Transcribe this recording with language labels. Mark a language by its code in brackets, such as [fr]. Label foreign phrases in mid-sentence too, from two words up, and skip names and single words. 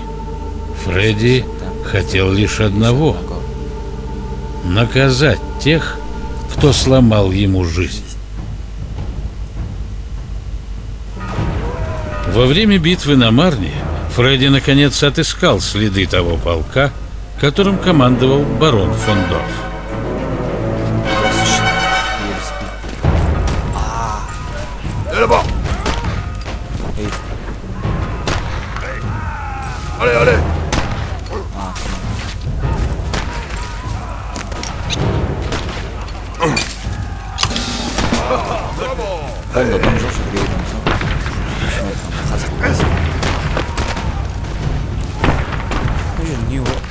[ru] Фредди хотел лишь одного — наказать тех, кто сломал ему жизнь. Во время битвы на Марне Фредди наконец отыскал следы того полка, которым командовал барон фон Дорф. [fr] Là-bas. Allez, allez. [ru] Правильно, там же греет не его.